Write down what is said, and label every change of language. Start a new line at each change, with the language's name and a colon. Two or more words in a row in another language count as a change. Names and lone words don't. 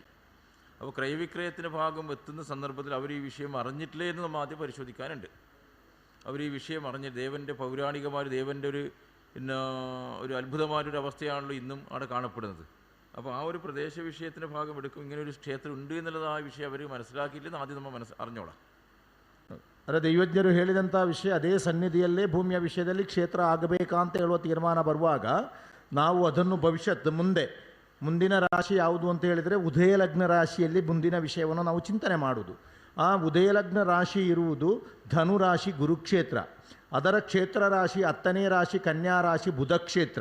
Malayalam: അപ്പോൾ ക്രയവിക്രയത്തിൻ്റെ ഭാഗം എത്തുന്ന സന്ദർഭത്തിൽ അവർ ഈ വിഷയം അറിഞ്ഞിട്ടില്ലേ എന്ന് നമ്മൾ ആദ്യം പരിശോധിക്കാനുണ്ട്. അവർ ഈ വിഷയം അറിഞ്ഞ് ദേവൻ്റെ പൗരാണികമായ ദേവൻ്റെ ഒരു അത്ഭുതമായൊരു അവസ്ഥയാണല്ലോ ഇന്നും അവിടെ കാണപ്പെടുന്നത്. അപ്പോൾ ആ ഒരു പ്രദേശ വിഷയത്തിൻ്റെ ഭാഗം എടുക്കും, ഇങ്ങനെ ഒരു ക്ഷേത്രം ഉണ്ട് എന്നുള്ളത് ആ വിഷയം അവർ മനസ്സിലാക്കിയില്ലെന്ന് ಆದ್യം നമ്മൾ അറിഞ്ഞോളാം.
Kannada: ಅಂದರೆ ದೈವಜ್ಞರು ಹೇಳಿದಂಥ ವಿಷಯ ಅದೇ ಸನ್ನಿಧಿಯಲ್ಲೇ ಭೂಮಿಯ ವಿಷಯದಲ್ಲಿ ಕ್ಷೇತ್ರ ಆಗಬೇಕಂತ ಹೇಳುವ ತೀರ್ಮಾನ ಬರುವಾಗ ನಾವು ಅದನ್ನು ಭವಿಷ್ಯತ್ ಮುಂದಿನ ರಾಶಿ ಯಾವುದು ಅಂತ ಹೇಳಿದರೆ ಉದಯಲಗ್ನ ರಾಶಿಯಲ್ಲಿ ಮುಂದಿನ ವಿಷಯವನ್ನು ನಾವು ಚಿಂತನೆ ಮಾಡುವುದು. ಆ ಉದಯಲಗ್ನ ರಾಶಿ ಇರುವುದು ಧನುರಾಶಿ ಗುರುಕ್ಷೇತ್ರ, ಅದರ ಕ್ಷೇತ್ರ ರಾಶಿ 10ನೇ ರಾಶಿ ಕನ್ಯಾ ರಾಶಿ ಬುಧ ಕ್ಷೇತ್ರ.